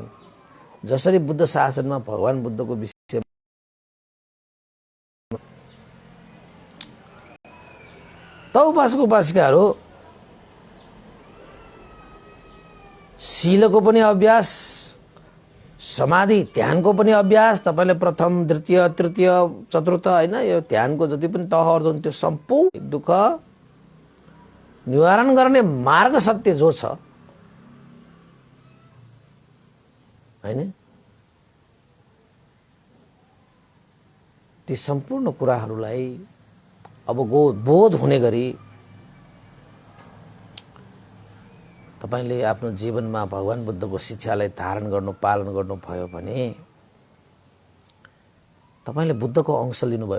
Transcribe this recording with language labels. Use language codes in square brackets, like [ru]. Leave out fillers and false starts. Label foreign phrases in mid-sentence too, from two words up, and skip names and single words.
[ne] जसरी बुद्ध शासनमा भगवान बुद्धको विषय त उपासक उपासिकाहरू शीलको पनि अभ्यास, समाधि ध्यानको पनि अभ्यास, तपाईले प्रथम द्वितीय तृतीय चतुर्थ हैन यो ध्यानको जति पनि तहहरू हुन् त्यो सम्पूर्ण दुःख निवारण गर्ने मार्ग सत्य जो छ हैन, ती सम्पूर्ण कुराहरूलाई अब बोध हुने गरी तपाईले आफ्नो जीवनमा भगवान बुद्धको शिक्षालाई धारण गर्नु पालन गर्नु भयो भने तपाईले बुद्धको अंश लिनुभयो।